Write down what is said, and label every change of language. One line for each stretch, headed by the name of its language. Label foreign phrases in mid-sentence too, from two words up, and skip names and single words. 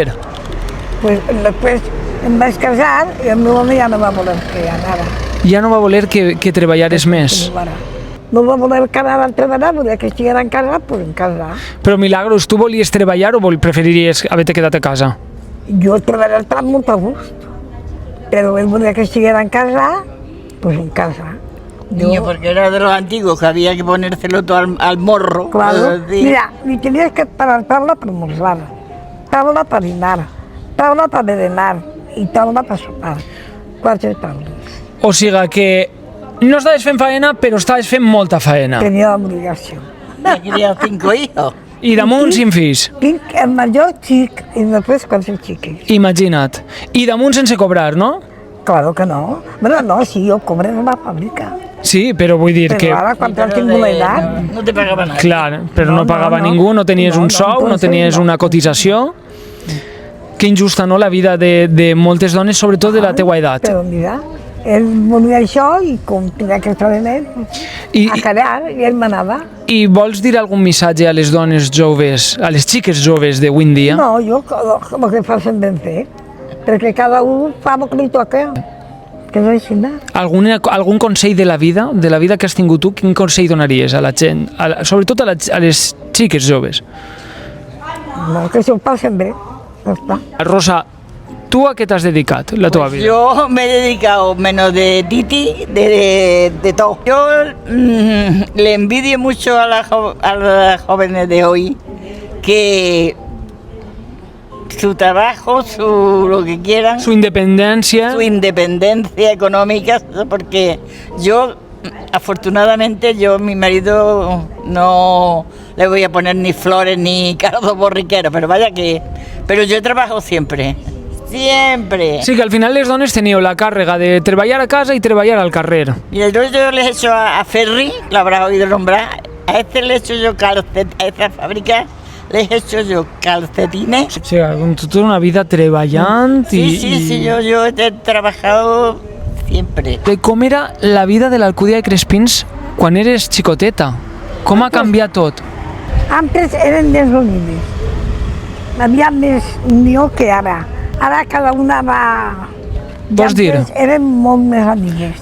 Catalan: Pues, després em vaig casar i el meu home ja no va voler que anara. Ja no va voler que treballares més. No va voler que anara a treballar, volia que estiguera en casa, pues en casa. Però, Milagros, tu volies treballar o preferiries haver-te quedat a casa? Jo he treballat per molt a gust, però ell volia que estiguera en casa, pues en casa.
Spanish: Niño, porque era de los antiguos, que había que ponérselo todo al morro. Claro. Sí. Mira, ni tenías que parar tabla para almorzar, tabla para dinar, tabla para berenar y tabla para sopar.
Catalan: 4 tables. O sigui que no estaves fent faena, però estaves fent molta faena.
Spanish: Tenía obligación. He criado 5 hijos.
Catalan: I damunt 5 fills. Tinc el major xic i després 4 xiques. Imagina't. I damunt sense cobrar, no?
Spanish: Claro que no.
Catalan: Bueno, no, sí, jo cobré en la fàbrica. Sí, però vull dir que... Però ara, quan has tingut l'edat...
Spanish: No te pagaba nada.
Catalan: Clar, però no No, pagava no. ningú, no tenies No, un no, sou, no entonces tenies no. una cotització. Que injusta, no?, la vida de moltes dones, sobretot de la teua edat. Però mira, ell volia això i com tenia que estar en ell, I, a callar, i ell manava. I vols dir algun missatge a les dones joves, a les xiques joves d'avui en dia? No, jo el que facin ben fet, perquè cada un fa el que li toca, que és així, no? Algun consell de la vida que has tingut tu, quin consell donaries a la gent, sobretot a les xiques joves? No, que s'ho passen bé, ja està. Rosa, tu a què t'has dedicat la teva vida?
Spanish: Yo me he dedicado menos de titi, de todo. Yo le envidio mucho a las jóvenes de hoy que su trabajo, lo que quieran, Su independencia. su independencia económica, porque yo, afortunadamente, mi marido no le voy a poner ni flores ni cardo borriquero, pero vaya que... Pero yo he trabajado siempre. Siempre.
Catalan: Sí, que al final les dones teníeu la càrrega de treballar a casa i treballar al carrer.
Spanish: Y entonces yo les he hecho a Ferri, lo habrás oído nombrar, a este le he hecho yo a esta fábrica les he hecho yo calcetines.
Catalan: O sigui, tota una vida treballant
Spanish: Sí, yo he trabajado siempre.
Catalan: Com era la vida de l'Alcúdia de Crespins quan eres xicoteta? Com ha canviat tot? Antes eren més unides. Hi havia més unió que ara. Ara cada una va... Vols dir? Antes eren molt més amigues.